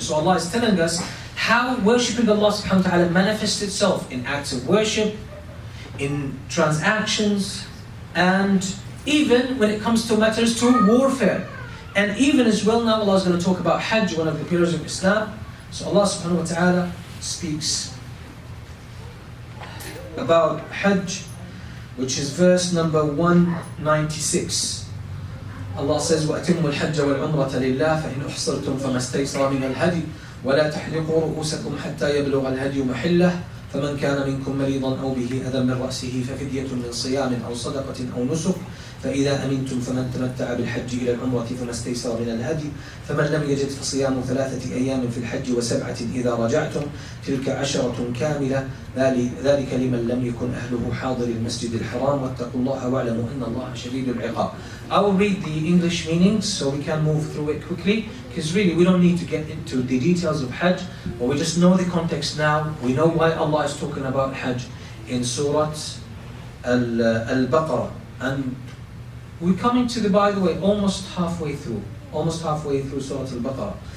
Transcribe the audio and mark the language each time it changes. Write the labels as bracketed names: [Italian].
[English] So Allah is telling us how worshipping Allah subhanahu wa ta'ala manifests itself in acts of worship, in transactions, and even when it comes to matters to warfare. And even as well now Allah is going to talk about Hajj, one of the pillars of Islam. So Allah subhanahu wa ta'ala speaks about Hajj, which is verse number 196. [Arabic] Allah says, وَأَتِمُّوا الْحَجَّ وَالْعُمْرَةَ لِلَّهِ فَإِنْ أُحْصِرْتُمْ فَمَا اسْتَيْسَرَ مِنَ الْهَدْيِ وَلَا تَحْلِقُوا رُؤُوسَكُمْ حَتَّى يَبْلُغَ الْهَدْيُ مَحِلَّهُ فَمَنْ كَانَ مِنْكُمْ مَرِيضًا أَوْ بِهِ أَذًى مِنْ رَأْسِهِ فَفِدْيَةٌ مِنْ صِيَامٍ أَوْ صَدَقَةٍ أَوْ نُسُكٍ فإذا أمنتم فمن تمتع بالحج إلى العمرة فما استيسر من الهدي فمن لم يجد فصيام 3 أيام في الحج و7 إذا رجعتم تلك 10 كاملة ذلك لمن لم يكن أهله حاضر المسجد الحرام واتقوا الله واعلموا أن الله شديد العقاب. [English] I will read the English meanings so we can move through it quickly, because really we don't need to get into the details of Hajj, but we just know the context now. We know why Allah is talking about Hajj in Surah Al-Baqarah, and we're coming to by the way, almost halfway through Surah Al-Baqarah.